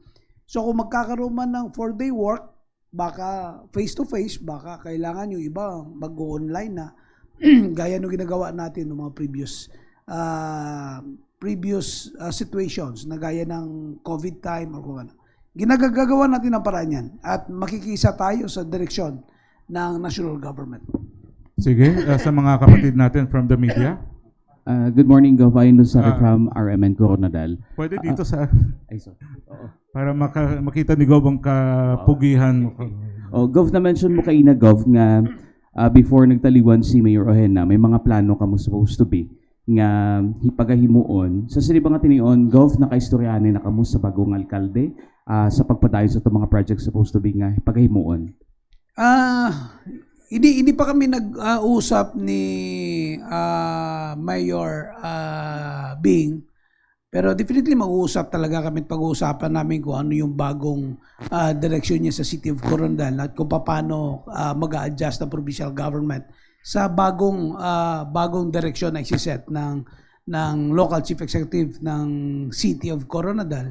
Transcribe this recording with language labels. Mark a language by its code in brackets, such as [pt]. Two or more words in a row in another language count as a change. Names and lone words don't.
[tl] So kung magkakaroon man ng 4-day work, baka face-to-face, baka kailangan yung iba mag-online na gaya nung ginagawa natin ng mga [en] previous situations [tl] na gaya ng COVID time or kung ano. Ginagagawa natin ang paraan yan at makikisa tayo sa direksyon ng [en] national government. [tl] Sige, sa mga kapatid natin [en] from the media. Good morning, Gov. Ayon from RMN Coronadal. [tl] Pwede dito sa... Ay, sorry. Para makita ni Gov ang kapugihan mo. [hil] Gov, na-mention mo kaina, Gov, nga before nagtaliwan si Mayor Ojena, may mga plano ka mo [en] supposed to be [hil] nga hipagahimuon. Sa sili ba nga tinion, Gov, nakaistoryanin na kamo sa bagong alkalde sa pagpadayon sa itong mga projects [en] supposed to be [hil] nga hipagahimuon? [tl] Hindi pa kami nag-usap ni Mayor Bing Pero definitely mag-uusap talaga kami at pag-uusapan namin kung ano yung bagong direksyon niya sa City of Coronadal at kung paano mag-a-adjust ng [en] provincial government [tl] sa bagong direksyon na isiset ng [en] local chief executive [tl] ng City of Coronadal.